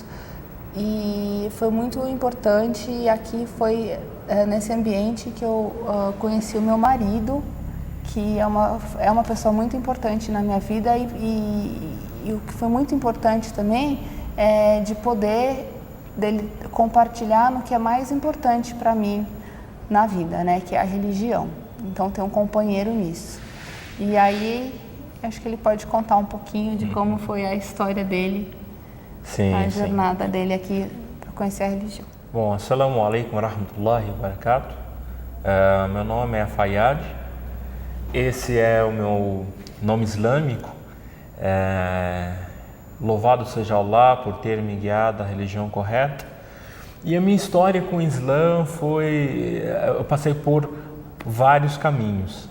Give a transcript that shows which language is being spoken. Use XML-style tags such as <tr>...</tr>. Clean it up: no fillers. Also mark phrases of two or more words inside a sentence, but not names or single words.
<pt>E foi muito importante, e aqui foi nesse ambiente que eu conheci o meu marido, que é uma pessoa muito importante na minha vida, e o que foi muito importante também é de poder dele compartilhar no que é mais importante para mim na vida, né, que é a religião. Então ter um companheiro nisso. E aí acho que ele pode contar um pouquinho de como foi a história dele, a jornada dele aqui para conhecer a religião. Bom,</pt> <ar>السلام عليكم ورحمة الله وبركاته.</ar> <pt>Meu nome é Fayad. Esse é o meu nome islâmico. Louvado seja Allah por ter me guiado à religião correta. E a minha história com o Islã eu passei por vários caminhos.</pt>